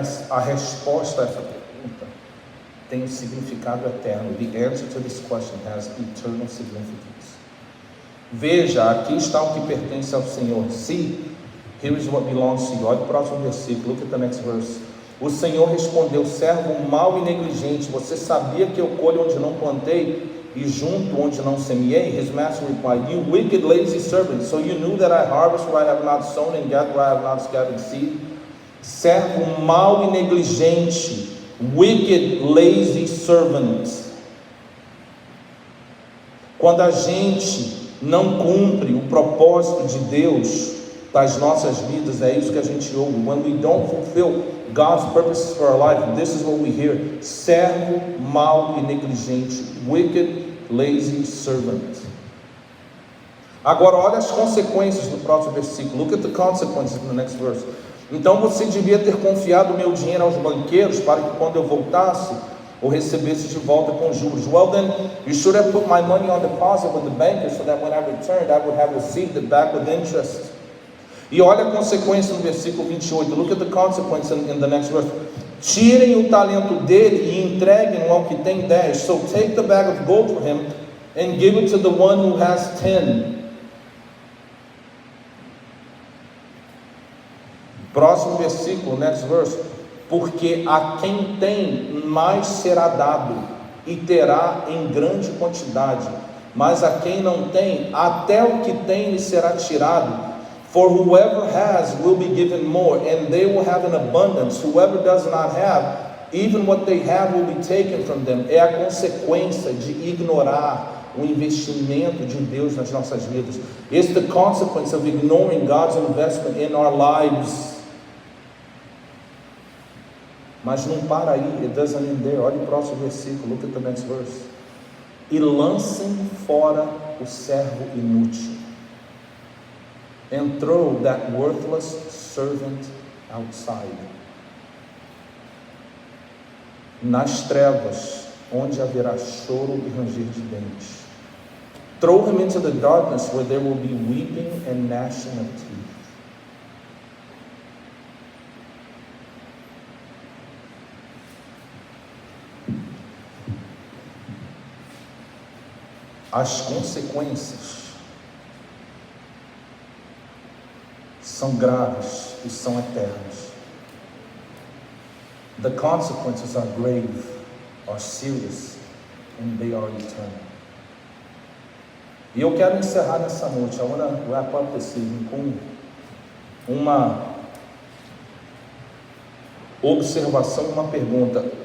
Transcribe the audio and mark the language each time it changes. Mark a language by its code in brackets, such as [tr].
[pt] A resposta a essa pergunta tem um significado eterno. [en] The answer to this question has eternal significance. [pt] Veja, aqui está o que pertence ao Senhor. [en] See, here is what belongs to you. [pt] Olha o próximo versículo, [en] look at the next verse. [pt] O Senhor respondeu, servo mau e negligente, você sabia que eu colho onde não plantei e junto onde não semeei? [en] His master replied, you wicked, lazy servant, so you knew that I harvest where I have not sown and gather where I have not scattered seed? [pt] Servo mau e negligente, [en] wicked, lazy servant. [pt] Quando a gente não cumpre o propósito de Deus das nossas vidas, é isso que a gente ouve. [en] When we don't fulfill God's purposes for our life, this is what we hear. [pt] Servo mau e negligente, [en] wicked, lazy servant. [pt] Agora olha as consequências do próximo versículo. [en] Look at the consequences in the next verse. [pt] Então você devia ter confiado o meu dinheiro aos banqueiros para que quando eu voltasse, o recebesse de volta com juros. [en] Well then, you should have put my money on deposit with the bankers so that when I returned, I would have received it back with interest. [pt] E olha a consequência no versículo 28. [en] Look at the consequence in the next verse. [pt] Tirem o talento dele e entreguem-no ao que tem 10. [en] So take the bag of gold for him and give it to the one who has 10. [pt] Próximo versículo, [en] next verse. [pt] Porque a quem tem, mais será dado, e terá em grande quantidade. Mas a quem não tem, até o que tem lhe será tirado. [en] For whoever has will be given more, and they will have an abundance. Whoever does not have, even what they have will be taken from them. [pt] É a consequência de ignorar o investimento de Deus nas nossas vidas. [en] It's the consequence of ignoring God's investment in our lives. [pt] Mas não para aí, [en] it doesn't end there. [pt] Olha o próximo versículo, [en] look at the next verse. [pt] E lancem fora o servo inútil. [en] And throw that worthless servant outside. [pt] Nas trevas, onde haverá choro e ranger de dentes. [en] Throw him into the darkness, where there will be weeping and gnashing of teeth. [pt] As consequências são graves e são eternas. [en] The consequences are grave, are serious, and they are eternal. [pt] E eu quero encerrar nessa noite, [en] I want to wrap up this evening [pt] com uma observação, uma pergunta.